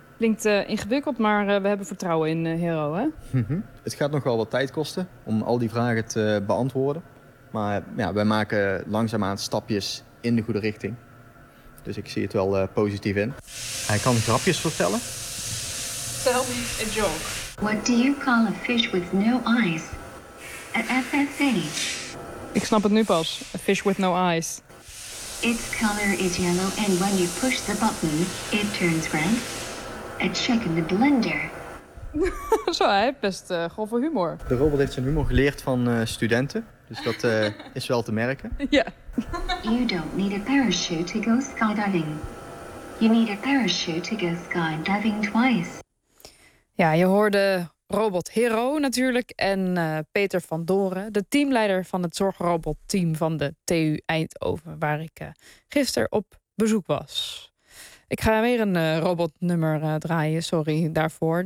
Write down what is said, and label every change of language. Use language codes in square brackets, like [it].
[nl] Klinkt ingewikkeld, maar we hebben vertrouwen in Hero, hè? Het gaat nog wel wat tijd kosten om al die vragen te beantwoorden. Maar ja, wij maken langzaamaan stapjes in de goede richting. Dus ik zie het wel positief in. Hij kan grapjes vertellen. [en] Tell me a joke. What do you call a fish with no eyes? A FFA. [nl] Ik snap het nu pas. [en] A fish with no eyes. Its color is yellow and when you push the button, it turns red. A check in the blender. [nl] Zo, hij heeft best grove humor. De robot heeft zijn humor geleerd van studenten. Dus dat is wel te merken. Ja. [en] You don't need a parachute to go skydiving. You need a parachute to go skydiving twice. [nl] Ja, je hoorde robot Hero natuurlijk en Peter van Doren, de teamleider van het zorgrobotteam van de TU Eindhoven, waar ik gisteren op bezoek was. Ik ga weer een robotnummer draaien, sorry daarvoor.